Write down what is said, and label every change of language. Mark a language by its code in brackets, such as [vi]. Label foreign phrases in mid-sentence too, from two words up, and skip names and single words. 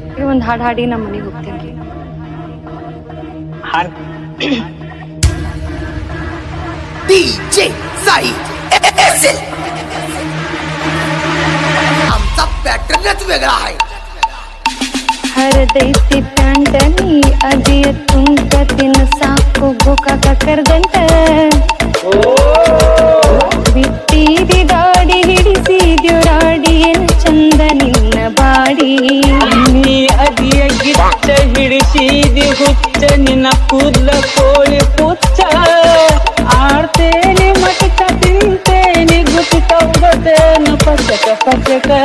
[kn] ಒಂದ್ ಹಾಡ್ ಹಾಡಿ ನಮ್ಮ ಮನೆಗೆ ಹೋಗ್ತೇನ್ರಿ. ಹಾಡ್ [mr] DJ साई SL आमचा पॅटर्नच वेगळा आहे. [kn] ಹರದೈತಿ ಪ್ಯಾಂಟ ನೀ ಅದಿಯ ತುಂಟ ತಿನ್ನ ಸಾಕು ಗೋಕಾಕ ಕರ್ದಂಟ ಬಿಟ್ಟಿದಿ ದಾಡಿ ಹಿಡಿಸಿದ್ಯು ರಾಡಿ ಏನ್ ಚಂದ ನಿನ್ನ ಬಾಡಿ. ನೀ ಅದಿಯ ಗಿಚ್ಚ ಹಿಡಿಸಿದಿ ಹುಚ್ಚ ನಿನ್ನ ಕೂದ್ಲ ಕೋಳಿ ಪುಚ್ಚ ಆಡ್ತೇನೆ ಮಟಕ ತಿಂತೇನೆ ಗುಟ್ಕ ಉಗತೇನು ಪಚಕ ಪಚಕ.